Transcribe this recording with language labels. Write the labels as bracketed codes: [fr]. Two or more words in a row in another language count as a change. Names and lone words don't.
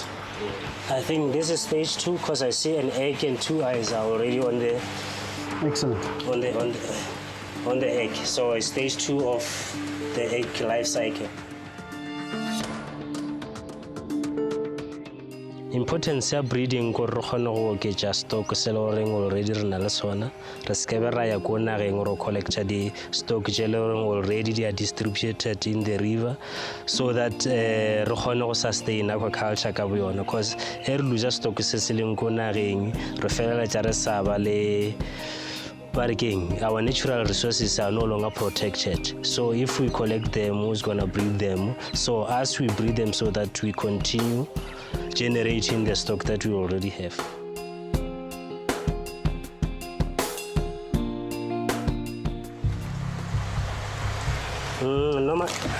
[en] I think this is stage 2 because I see an egg and 2 eyes are already on the. Excellent. On the egg. So it's stage 2 of the egg life cycle. Importance ya breeding [nso] ko re kgone go oketša stock se le goreng already re na le sona re sekebe ra ya ko nageng go collecta di stock tše le goreng [en] already they are distributed in the river so that [nso] re kgone go [en] sustain aquaculture [nso] ka boyona because e re losa stock se se leng ko nageng re feleletša re sa ba le [en] but again, our natural resources are no longer protected. So if we collect them, who's going to breed them? So as we breed them so that we continue generating the stock that we already have. Normal.